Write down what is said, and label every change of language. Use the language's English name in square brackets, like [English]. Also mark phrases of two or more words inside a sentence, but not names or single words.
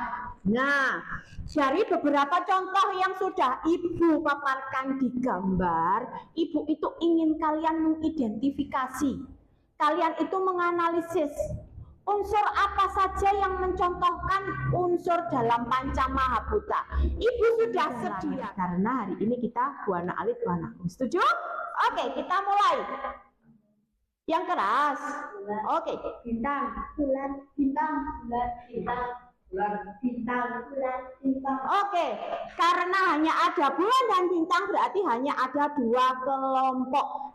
[Indonesian] Nah, dari beberapa contoh yang sudah Ibu paparkan di gambar, Ibu itu ingin kalian mengidentifikasi. Kalian itu menganalisis unsur apa saja yang mencontohkan unsur dalam panca mahabhuta. Ibu sudah sedia karena hari ini kita buana alit buana. Setuju? Oke, kita mulai. Yang keras. Oke, Bintang, bulan, bintang, bulan, bintang, bulan, bintang, bulan, bintang. Oke, karena hanya ada bulan dan bintang berarti hanya ada 2 kelompok.